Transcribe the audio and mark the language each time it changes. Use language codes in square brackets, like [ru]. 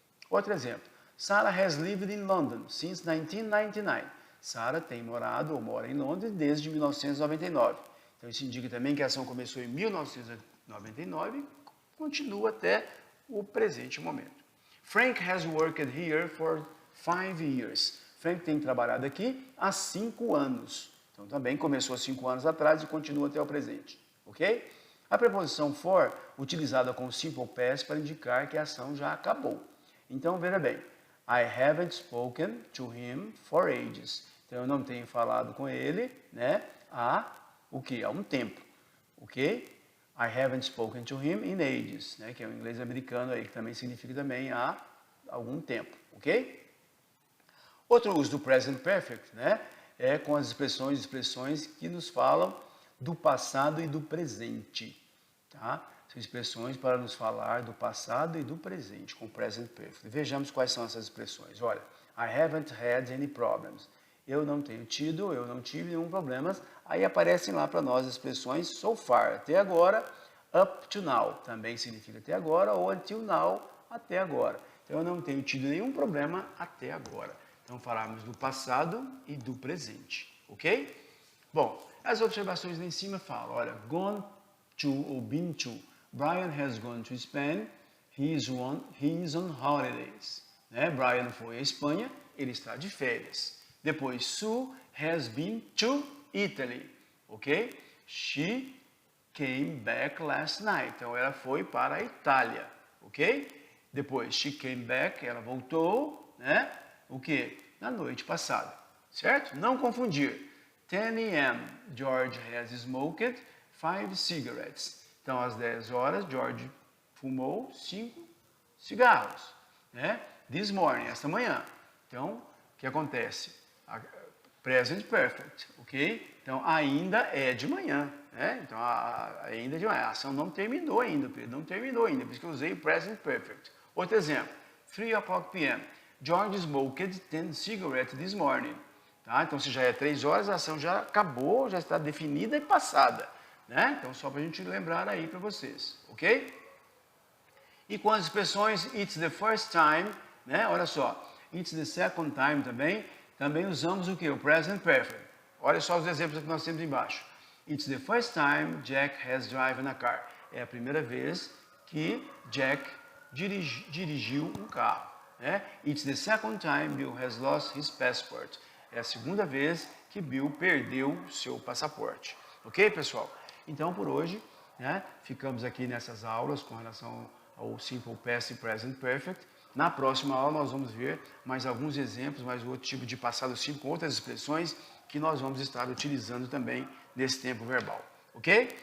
[pt] Outro exemplo. [en] Sarah has lived in London since 1999. [pt] Sarah tem morado ou mora em Londres desde 1999. Então, isso indica também que a ação começou em 1999 e continua até o presente momento. [en] Frank has worked here for 5 years. [pt] Frank tem trabalhado aqui há 5 anos. Então, também começou há 5 anos atrás e continua até o presente. Ok? A preposição for, utilizada com o simple past para indicar que a ação já acabou. Então, veja bem. [en] I haven't spoken to him for ages. [pt] Então, eu não tenho falado com ele, né, há o quê? Há um tempo. Ok? [en] I haven't spoken to him in ages, [pt] né, que é o inglês americano aí, que também significa também há algum tempo. Ok? Outro uso do present perfect, né, é com as expressões que nos falam do passado e do presente. Tá? São expressões para nos falar do passado e do presente, com present perfect. Vejamos quais são essas expressões. [en] Olha, I haven't had any problems. [pt] Eu não tive nenhum problema. Aí aparecem lá para nós as expressões [en] so far, [pt] até agora, [en] up to now, [pt] também significa até agora, ou [en] until now, [pt] até agora. Então, eu não tenho tido nenhum problema até agora. Então, falamos do passado e do presente, ok? Bom, as observações lá em cima falam, olha, gone to ou been to. [en] Brian has gone to Spain, he is on holidays. [pt] Né? Brian foi à Espanha, ele está de férias. [en] Depois, Sue has been to Italy, ok? She came back last night. [pt] Então, ela foi para a Itália, ok? Depois, [en] she came back, [pt] ela voltou, né? O que? Na noite passada, certo? Não confundir. 10 a.m. [en] George has smoked 5 cigarettes. [pt] Então, às 10 horas, George fumou 5 cigarros, né? [en] This morning, [pt] esta manhã. Então, o que acontece? Present perfect, ok? Então, ainda é de manhã, né? Então, ainda é de manhã. A ação não terminou ainda, Pedro, não terminou ainda, por isso que eu usei o present perfect. Outro exemplo, 3 o'clock p.m. [en] George smoked 10 cigarettes this morning. [pt] Tá? Então, se já é 3 horas, a ação já acabou, já está definida e passada. Né? Então, só para a gente lembrar aí para vocês, ok? E com as expressões [en] it's the first time, [pt] né? Olha só, [en] it's the second time [pt] também usamos o que? O present perfect. Olha só os exemplos que nós temos embaixo. [en] It's the first time Jack has driven a car. [pt] É a primeira vez que Jack dirigiu um carro. Né? [en] It's the second time Bill has lost his passport. [pt] É a segunda vez que Bill perdeu seu passaporte. Ok, pessoal? Então, por hoje, né, ficamos aqui nessas aulas com relação ao Simple Past e Present Perfect. Na próxima aula, nós vamos ver mais alguns exemplos, mais outro tipo de passado simples, com outras expressões que nós vamos estar utilizando também nesse tempo verbal. Ok?